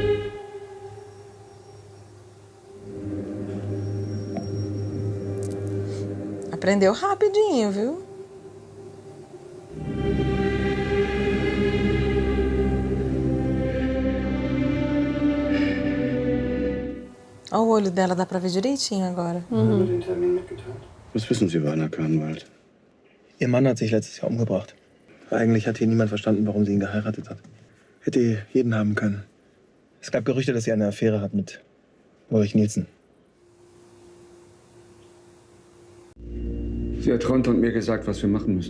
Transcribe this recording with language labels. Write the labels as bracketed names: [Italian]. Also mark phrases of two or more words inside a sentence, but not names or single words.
[Portuguese] Aprendeu rapidinho, viu? Olha o olho dela, dá pra ver direitinho agora. [German] Was wissen Sie über Anna Kahnwald? Ihr Mann hat sich letztes Jahr umgebracht. Eigentlich hat hier niemand verstanden, warum sie ihn geheiratet hat. Hätte jeden haben können. Es gab Gerüchte, dass sie eine Affäre hat mit Ulrich Nielsen. Sie hat Ronte und mir gesagt, was wir machen müssen.